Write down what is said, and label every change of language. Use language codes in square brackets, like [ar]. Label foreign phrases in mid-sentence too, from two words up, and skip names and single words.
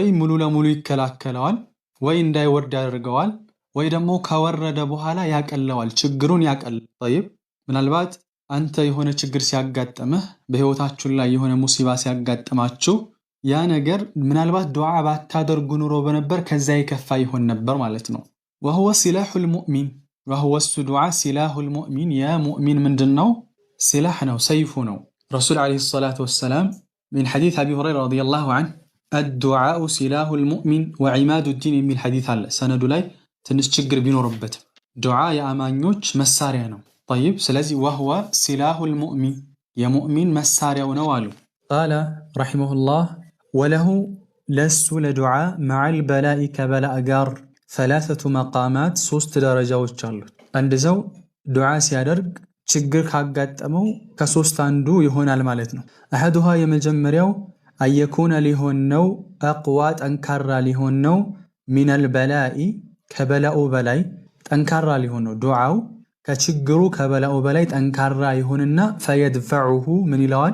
[am] ሙሉ ለሙሉ ይከላከለዋል ወይ እንዳይወርድ ያደርገዋል ወይ ደግሞ ከወረደ በኋላ ያቀለዋል፣ ችግሩን ያቀል። ጠይብ ምናልባት አንተ የሆነ ችግር ሲያጋጥምህ በህይወታችሁ ላይ የሆነ ሙሲባ ሲያጋጥማችሁ ያ ነገር ምናልባት ዱዓ ባታደርጉ ኑሮ በነበር ከዛ ይከፋ ይሆን ነበር ማለት ነው። [ar] وهو سلاح المؤمن وهو دعاء سلاح المؤمن [am] የሙእሚን ምንድነው? ሲላህ ነው፣ ሰይፉ ነው። [ar] رسول عليه الصلاة والسلام من حديث أبي هريرة رضي الله عنه الدعاء سلاح المؤمن وعماد الدين [am] የሚል ሐዲስ አለ። ሰነዱ ላይ ትንሽ ችግር ቢኖርበት ዱዓ የአማኞች መሳሪያ ነው። طيب ስለዚህ [ar] وهو سلاح المؤمن [am] የሙእሚን መሳሪያው ነው አሉ። [ar] قال رحمه الله وله [am] ለሱ ለዱዓ [ar] مع البلاء [am] ከበላእ ጋር [ar] ثلاثة مقامات [am] ሶስት ደረጃዎች አሉት። አንድ ሰው ዱዓ ሲያደርግ ችግር ካጋጠመው ከሶስት አንዱ ይሆናል ማለት ነው። አሐዱሃ የመጀመሪያው አየኩነ ሊሆን ነው አቅዋ ጠንካራ ሊሆን ነው [ar] من البلاء [am] ከበላኡ በላይ ጠንካራ ሊሆን ነው። ዱዓው ከችግሩ ከበላኡ በላይ ጠንካራ ይሆንና ፈየድፈዑሁ ምን ይለዋል?